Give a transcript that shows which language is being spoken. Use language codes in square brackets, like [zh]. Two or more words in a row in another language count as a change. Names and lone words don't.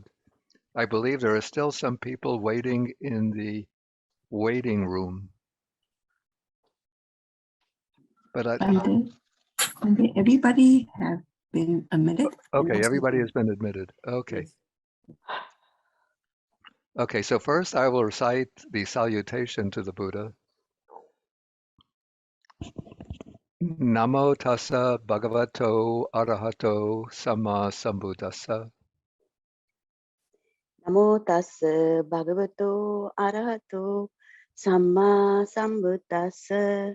[en] I believe there are still some people waiting in the waiting room. But everybody have been admitted. Okay, everybody has been admitted. Okay. Okay, so first I will recite the salutation to the Buddha. [pi] Namo tassa bhagavato arahato samma sambuddhassa. Namo tassa bhagavato arahato samma sambuddhassa.